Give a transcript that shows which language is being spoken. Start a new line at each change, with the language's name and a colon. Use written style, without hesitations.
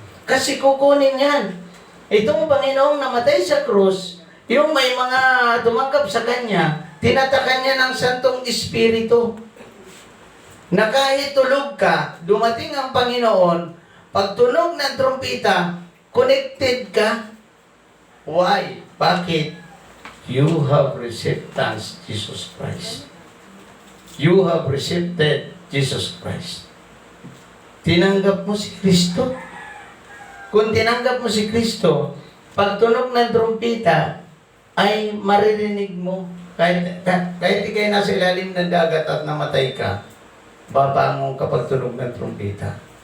Filipino: Kasi kukunin yan. Itong Panginoong namatay sa krus, yung may mga tumanggap sa Kanya, tinatakan niya ng Santong Espiritu. Na kahit tulog ka, dumating ang Panginoon, pag tunog ng trumpita, connected ka.
English: Why?
Filipino: Bakit?
English: You have received thanks, Jesus Christ. You have received Jesus Christ.
Filipino: Tinanggap mo si Kristo. Kung tinanggap mo si Kristo, pag tunog ng trumpita, ay maririnig mo. Kahit ikay nasa ilalim ng dagat at namatay ka, babangon kapag tunog ng trumpita.